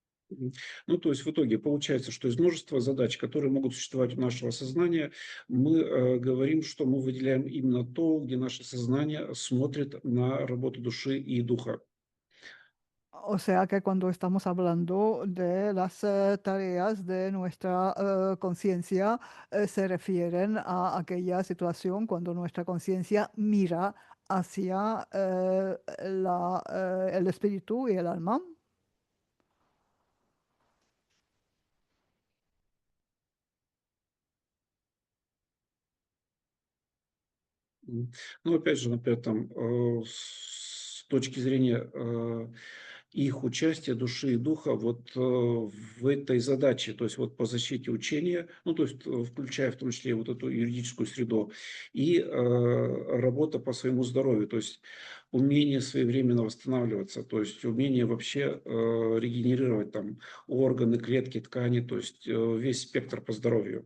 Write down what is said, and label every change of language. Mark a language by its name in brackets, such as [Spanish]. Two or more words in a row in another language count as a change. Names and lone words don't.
[Russian] Ну, то есть в итоге получается, что из множества задач, которые могут существовать у нашего сознания, мы говорим, что мы выделяем именно то, где наше сознание смотрит на работу души и духа. [Spanish] O sea que cuando estamos hablando de las tareas de nuestra conciencia, se refieren a aquella situación cuando nuestra conciencia mira hacia el espíritu y el alma. [Russian] Ну, опять же, например, там, с точки зрения их участия души и духа вот в этой задаче, то есть вот по защите учения, ну, то есть включая в том числе вот эту юридическую среду, и работа по своему здоровью, то есть умение своевременно восстанавливаться, то есть умение вообще регенерировать там органы, клетки, ткани, то есть весь спектр по здоровью.